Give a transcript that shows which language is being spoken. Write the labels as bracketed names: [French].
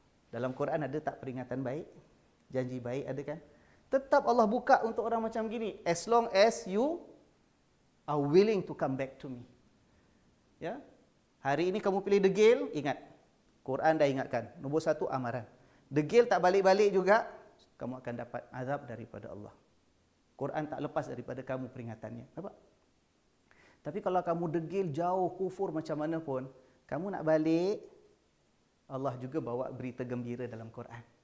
[Malay] Dalam Quran ada tak peringatan baik? Janji baik ada kan? Tetap Allah buka untuk orang macam gini, [English] as long as you are willing to come back to me. [Malay] Ya. Hari ini kamu pilih degil, ingat. Quran dah ingatkan. Nombor satu, amaran. Degil tak balik-balik juga, kamu akan dapat azab daripada Allah. Quran tak lepas daripada kamu peringatannya. Nampak? Tapi kalau kamu degil, jauh, kufur macam mana pun, kamu nak balik, Allah juga bawa berita gembira dalam Quran.